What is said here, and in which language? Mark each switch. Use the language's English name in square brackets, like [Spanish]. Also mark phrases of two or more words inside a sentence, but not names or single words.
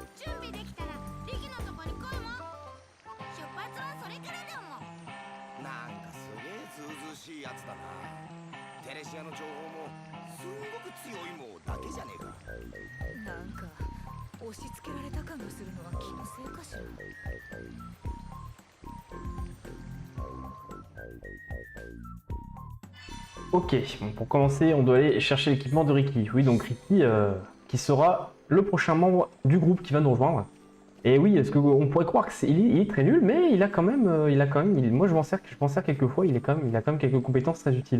[Japanese] 準備できたらリキのとこに来いも。出発はそれからだもん。なんかすげえずうずうしいやつだな。テレシアの情報もすんごく強いもだけじゃねえか。なんか押し付けられた感がするのは気のせいかしら。 [French] Ok, bon, pour commencer, on doit aller chercher l'équipement de Ricky. Oui, donc Ricky, qui sera le prochain membre du groupe qui va nous rejoindre. Et oui, est-ce qu'on pourrait croire que il est très nul, mais il a quand même, moi je m'en sers quelques fois, il a quand même quelques compétences très utiles.